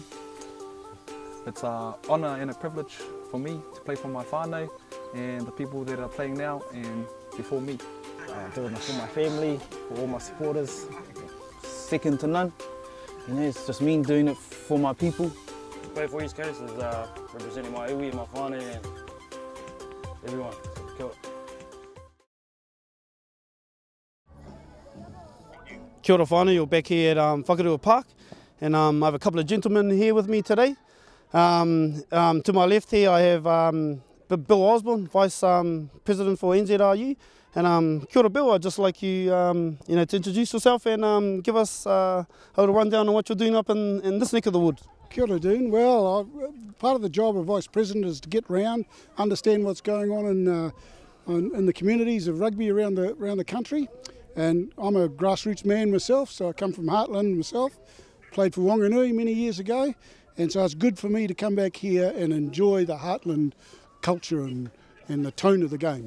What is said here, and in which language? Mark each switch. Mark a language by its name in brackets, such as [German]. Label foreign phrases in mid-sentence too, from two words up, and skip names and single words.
[English] It's an honour and a privilege for me to play for my whānau and the people that are playing now and before me. Doing it for my family, for all my supporters, second to none. You know, it's just me doing it for my people. To play for East Coast is representing my iwi and my whānau and everyone. [Māori] Kia Kia ora whānau, [English] you're back here at Whakarua Park, and I have a couple of gentlemen here with me today. To my left here I have Bill Osborne, Vice President for NZRU. And [Māori] kia ora [English] Bill, I'd just like you, you know, to introduce yourself and give us a little rundown on what you're doing up in this neck of the woods. [Māori] Kia ora, Dean. [English] Well, part of the job of Vice President is to get round, understand what's going on in the communities of rugby around the country. And I'm a grassroots man myself, so I come from Heartland myself, played for Wanganui many years ago, and so it's good for me to come back here and enjoy the Heartland culture and the tone of the game.